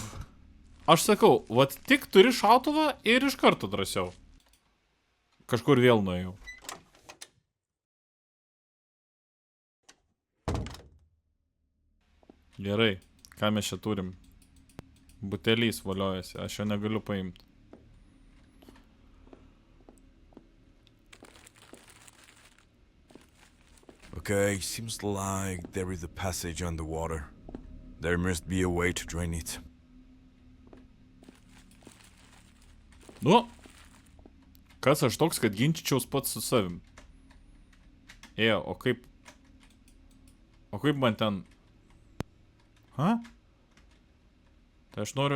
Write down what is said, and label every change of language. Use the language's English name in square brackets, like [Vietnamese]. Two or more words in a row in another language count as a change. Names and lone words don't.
[Lithuanian] Aš sakau, vat tik turi šautuvą ir iš karto drąsiau. Kažkur vėl nuėjau. Gerai, ką mes čia turim? Butelys valiojasi, aš jo negaliu paimti. [English] Okay, seems like there is a passage underwater. There must be a way to drain it. [Lithuanian] Nu, kas aš toks, kad ginčičiaus pats su savim? O kaip... O kaip man ten... Ha? Tai aš noriu...